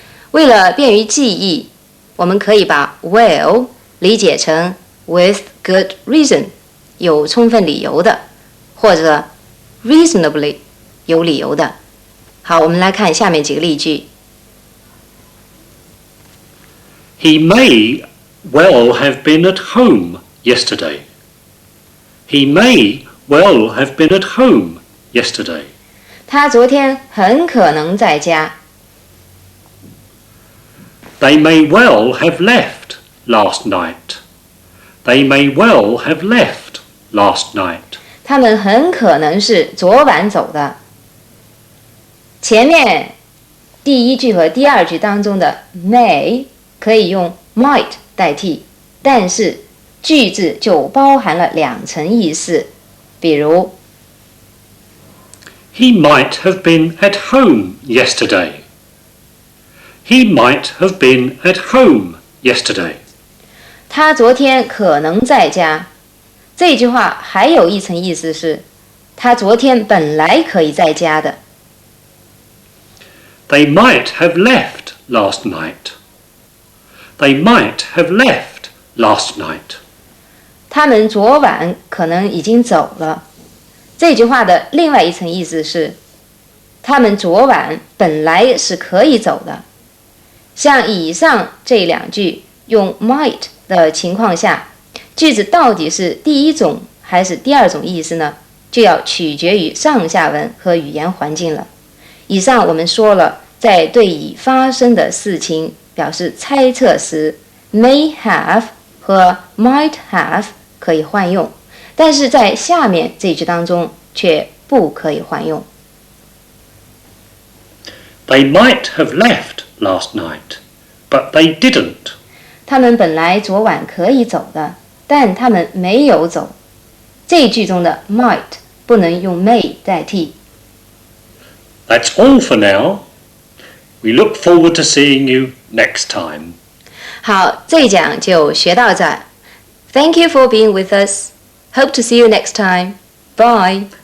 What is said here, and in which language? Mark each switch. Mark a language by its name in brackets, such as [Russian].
[Chinese] 为了便于记忆，我们可以把 well 理解成 [English] with good reason [Chinese] 有充分理由的，或者 reasonably 有理由的。好，我们来看下面几个例句。 [English] He may well have been at home yesterday. He may well have been at home yesterday. [Chinese] 他昨天很可能在家。 [English] They may well have left last night. They may well have left last night. [Chinese] 他们很可能是昨晚走的。前面第1句和第2句当中的 may 可以用 might 代替，但是句子就包含了2层意思，比如 [English] He might have been at home yesterday. He might have been at home yesterday. [Chinese] 他昨天可能在家。这句话还有一层意思是，他昨天本来可以在家的。 [English] They might have left last night. They might have left last night. [Chinese] 他们昨晚可能已经走了。这句话的另外一层意思是，他们昨晚本来是可以走的。像以上这2句用 might 的情况下，句子到底是第1种还是第2种意思呢？就要取决于上下文和语言环境了。以上我们说了，在对已发生的事情表示猜测时 may have 和 might have 可以换用，但是在下面这句当中却不可以换用。 [English] They might have left last night, but they didn't. [Chinese] 他们本来昨晚可以走的，但他们没有走。这一句中的 might 不能用 may 代替。 [English] That's all for now. We look forward to seeing you next time. [Chinese] 好，这一讲就学到这儿。 [English] Thank you for being with us. Hope to see you next time. Bye.